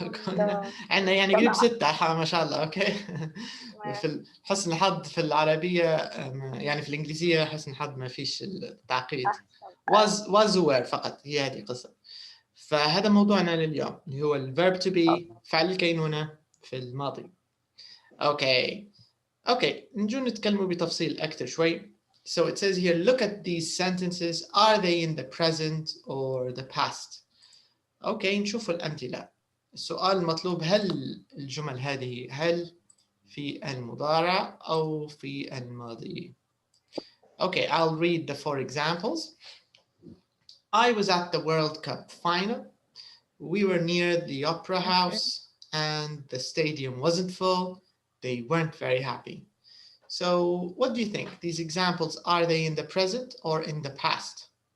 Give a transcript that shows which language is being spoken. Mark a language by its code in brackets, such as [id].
[ar] كنا عندنا يعني قريب 6 ما شاء الله. اوكي. في حسن الحظ في العربية يعني في الإنجليزية حسن الحظ ما فيش التعقيد. was were فقط، هي هذه القصة. فهذا موضوعنا لليوم اللي هو الverb to be، فعل الكينونة في الماضي. اوكي نجو نتكلموا بتفصيل أكثر شوي. [en] So it says here, look at these sentences. Are they in the present or the past? [ar] اوكي نشوف الأمثلة. السؤال المطلوب، هل الجمل هذه هل في المضارع أو في الماضي؟ [en] Okay, I'll read the 4 examples. I was at the World Cup final. We were near the Opera House and the stadium wasn't full. They weren't very happy. So what do you think? These examples, are they in the present or in the past?